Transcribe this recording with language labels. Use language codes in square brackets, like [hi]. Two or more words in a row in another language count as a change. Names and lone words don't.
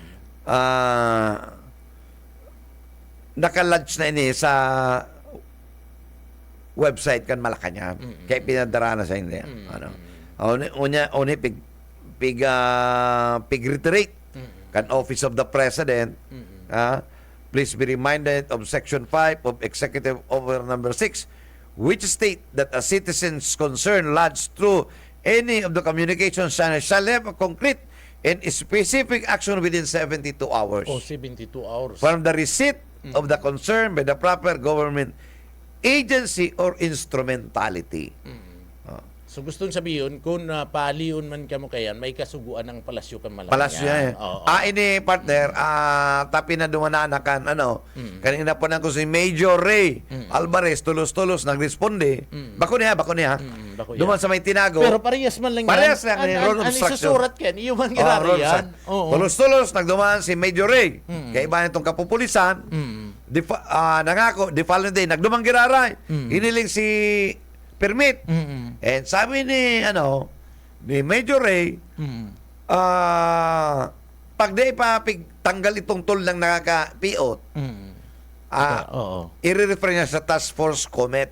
[bik] Naka-lodge na ini sa website kan Malacanang. Kaya pinadara na sa hindi. Ano? Uni reiterate kan Office of the President. [en] Please be reminded of Section 5 of Executive Order Number 6, which state that a citizen's concern lodged through any of the communication channels shall have a concrete and specific action within 72 hours. 72 hours. From the receipt of the concern by the proper government agency or instrumentality. [bik] So gustong sabihin, kung paaliyon man kamo kayan, may kasuguan ng Palasyo kan Malacanang. Palasyo yan. Ini partner, tapi na dumanakan, kanina po na ko si Major Ray Alvarez, tulos-tulos, nagresponde. Bako niya. Duman sa may tinago. Pero parehas man lang yan. Parehas lang yan. [en] Road obstruction. [bik] Isusurat yan, iyo man ginari yan. Tulos-tulos, nagduman si Major Ray. Kaya iba nitong kapupulisan, nangako, [en] the following day, [bik] nagdumang giraray. Hiniling si permit. And sabi ni Major Ray, pag di pa tanggal itong toll ng nakaka-piot, i-refer niya sa Task Force Commit.